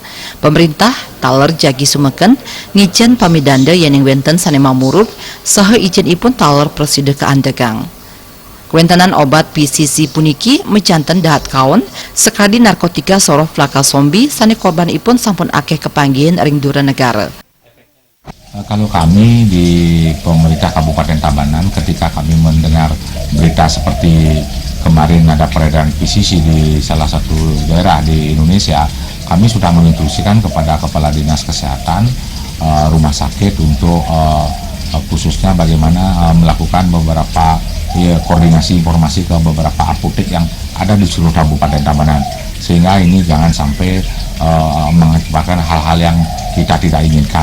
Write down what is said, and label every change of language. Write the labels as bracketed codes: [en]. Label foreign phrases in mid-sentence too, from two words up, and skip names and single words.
[ban] Pemerintah taler jagi sumeken ngijen pamidanda yening wenten sanema murud saha izin ipun taler prosedur keandegang. Kuentanan obat PCC puniki mejanten dahat kaon sekadi narkotika sorof laka sombi sane korban ipun sampun akeh kepanggihan ring dura negara. [id] Kalau kami di pemerintah Kabupaten Tabanan ketika kami mendengar berita seperti kemarin ada peredaran PCC di salah satu daerah di Indonesia, kami sudah menginstruksikan kepada Kepala Dinas Kesehatan rumah sakit untuk khususnya bagaimana melakukan beberapa koordinasi informasi ke beberapa apotek yang ada di seluruh Kabupaten Tabanan, sehingga ini jangan sampai mengakibatkan hal-hal yang kita tidak inginkan.